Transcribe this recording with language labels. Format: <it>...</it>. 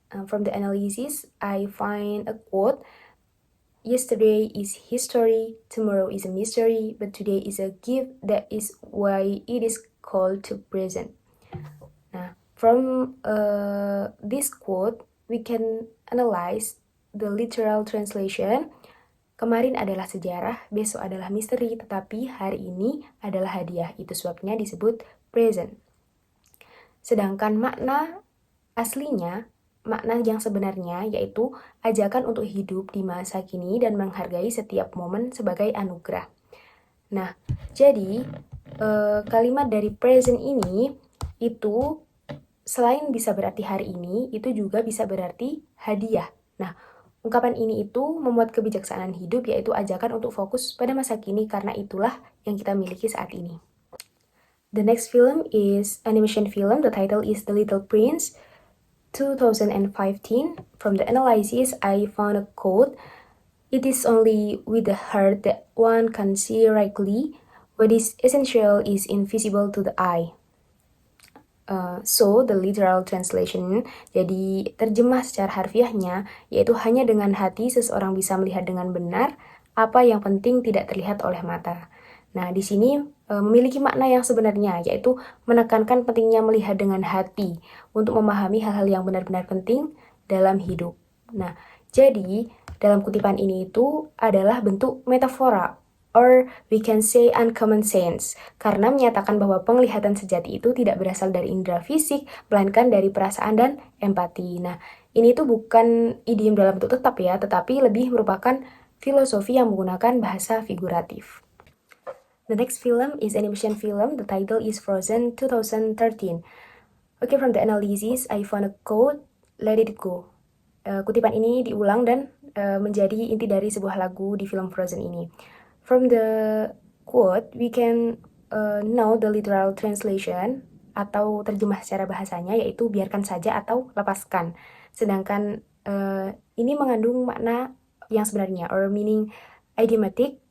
<en>From the analysis, I find a quote. Yesterday is history, tomorrow is a mystery, but today is a gift. That is why it is called to present. Nah, from this quote, we can analyze the literal translation.</en> <id>Kemarin adalah sejarah, besok adalah misteri, tetapi hari ini adalah hadiah. Itu sebabnya disebut present. Sedangkan makna aslinya, makna yang sebenarnya yaitu ajakan untuk hidup di masa kini dan menghargai setiap momen sebagai anugerah. Nah, jadi kalimat dari present ini itu selain bisa berarti hari ini, itu juga bisa berarti hadiah. Nah, ungkapan ini itu memuat kebijaksanaan hidup, yaitu ajakan untuk fokus pada masa kini karena itulah yang kita miliki saat ini.</id> <en>The next film is animation film. The title is The Little Prince 2015. From the analysis, I found a quote. It is only with the heart that one can see rightly. What is essential is invisible to the eye. So, the literal translation,</en> <id>jadi terjemah secara harfiahnya, yaitu hanya dengan hati seseorang bisa melihat dengan benar apa yang penting tidak terlihat oleh mata. Nah, di sini memiliki makna yang sebenarnya, yaitu menekankan pentingnya melihat dengan hati untuk memahami hal-hal yang benar-benar penting dalam hidup. Nah, jadi dalam kutipan ini itu adalah bentuk metafora,</id> <en>or we can say uncommon sense,</en> <id>karena menyatakan bahwa penglihatan sejati itu tidak berasal dari indera fisik, melainkan dari perasaan dan empati. Nah, ini tuh bukan idiom dalam bentuk tetap ya, tetapi lebih merupakan filosofi yang menggunakan bahasa figuratif.</id> <en>The next film is animation film. The title is Frozen 2013. Okay, from the analysis, I found a quote, "Let it go."</en> <id>Kutipan ini diulang dan menjadi inti dari sebuah lagu di film Frozen ini.</id> <en>From the quote, we can know the literal translation</en> <id>atau terjemah secara bahasanya, yaitu biarkan saja atau lepaskan. Sedangkan ini mengandung makna yang sebenarnya,</id> <en>or meaning idiomatic.</en>